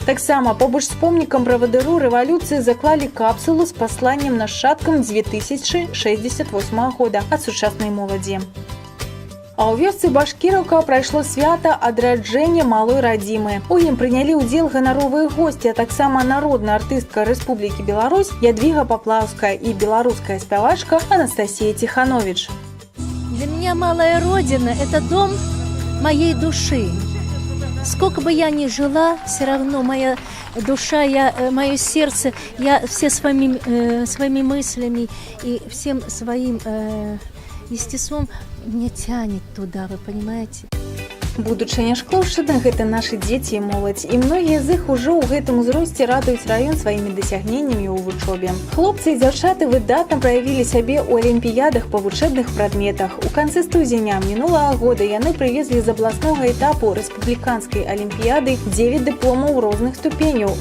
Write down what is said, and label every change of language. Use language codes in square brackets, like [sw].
[be] Таксама побач з помнікам правадыру рэвалюцыі заклалі капсулу з пасланнем нашчадкам 2068 года ад сучаснай моладзі. А ў вёсцы Башкіраўка прайшло свята адраджэння малой радзімы. У ім прынялі ўдзел ганаровыя госці, а таксама народная артыстка Рэспублікі Беларусь Ядвіга Паплаўская і беларуская спявачка Анастасія Тиханович. [ru] Для меня малая родина – это дом моей души. Сколько бы я ни жила, все равно моя душа, мое сердце, я все своими мыслями и всем своим естеством меня тянет туда, вы понимаете? [be] Будучыня шклоўшчыны – гэта нашы дзеці і моладзь, і многія з іх ужо ў гэтым узросце радуюць раён сваімі дасягненнямі ў вучобе. Хлопцы і дзяўчаты выдатна праявілі сябе ў алімпіядах па вучэбных прадметах. У канцы студзеня мінулага года яны прывезлі з абласнога этапу рэспубліканскай алімпіяды 9 дыпломаў розных ступеняў.